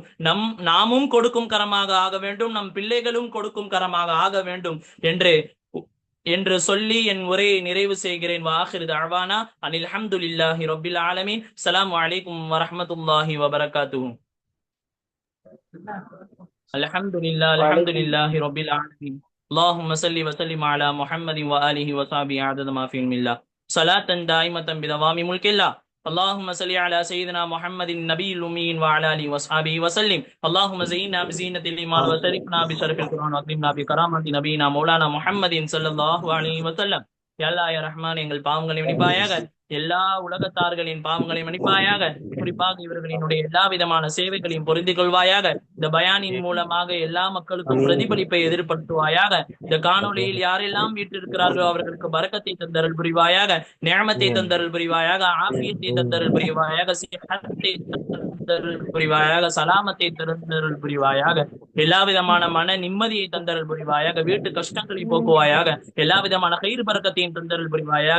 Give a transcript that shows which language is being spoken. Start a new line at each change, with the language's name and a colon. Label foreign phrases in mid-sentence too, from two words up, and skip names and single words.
Tamil: நாமும் கொடுக்கும் கரமாக ஆக வேண்டும், நம் பிள்ளைகளும் கொடுக்கும் கரமாக ஆக வேண்டும் என்று சொல்லி என் உரையை நிறைவு செய்கிறேன்.
Arabic: وآخر دعوانا أن الحمد لله رب العالمين. السلام عليكم ورحمة الله وبركاته. الحمد لله رب العالمين. اللهم صل وسلم على محمد وآله وصحبه عدد ما في علم الله صلاة دائمة بدوام ملك الله. اللهم صل على سيدنا محمد النبي الأمي وعلى آله وصحبه وسلم. اللهم زينا بزينة الإيمان وشرفنا بشرف القرآن وأكرمنا بكرامة نبينا مولانا محمد صلى الله عليه وسلم. يا الله يا رحمن,
Tamil: எங்கள் பாவங்களை மன்னிப்பாயாக, எல்லா உலகத்தார்களின் பாவங்களை மன்னிப்பாயாக, குறிப்பாக இவர்களினுடைய எல்லா விதமான சேவைகளையும் பொருந்திக் கொள்வாயாக. இந்த பயானின் மூலமாக எல்லா மக்களுக்கும் பிரதிபலிப்பை எதிர்படுத்துவாயாக. இந்த காணொலியில் யாரெல்லாம் வீட்டிருக்கிறார்களோ அவர்களுக்கு பரக்கத்தை தந்தருள் புரிவாயாக, நிஅமத்தை தந்தருள் புரிவாயாக, ஆஃபியத்தை தந்தருள் புரிவாயாக, சிஹத்தை தந்தருள் புரிவாயாக, சலாமத்தை தந்தருள் புரிவாயாக, எல்லா விதமான மன நிம்மதியை தந்தருள் புரிவாயாக, வீட்டு கஷ்டங்களை போக்குவாயாக, எல்லா விதமான கயிறு பறக்கத்தையும் தந்தருள் புரிவாயாக.